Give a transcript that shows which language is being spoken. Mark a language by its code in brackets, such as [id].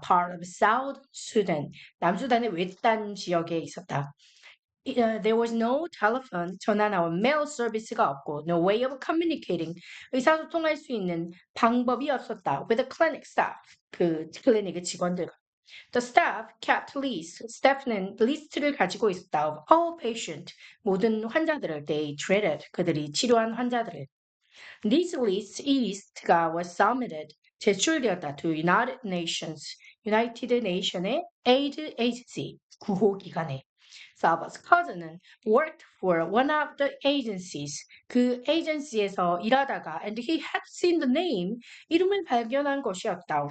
[en] Part of South Sudan, [ko] 남수단의 외딴 지역에 있었다. [en] There was no telephone, 전화나 mail service가 없고 no way of communicating, [ko] 의사소통할 수 있는 방법이 없었다. [en] With the clinic staff, [ko] 그 클리닉의 직원들과. [en] The staff kept lists. [ko] 스태프는 리스트를 가지고 있었다. [en] Of all patient, [ko] 모든 환자들을 [en] they treated, [ko] 그들이 치료한 환자들을. [en] This list, [ko] 이 리스트가 [en] was submitted, [ko] 제출되었다. [en] To United Nations의 aid agency, [ko] 구호기관에. [en] Salva's cousin은 worked for one of the agencies, [ko] 그 에이전시에서 일하다가 [en] and he had seen the name, [ko] 이름을 발견한 것이었다.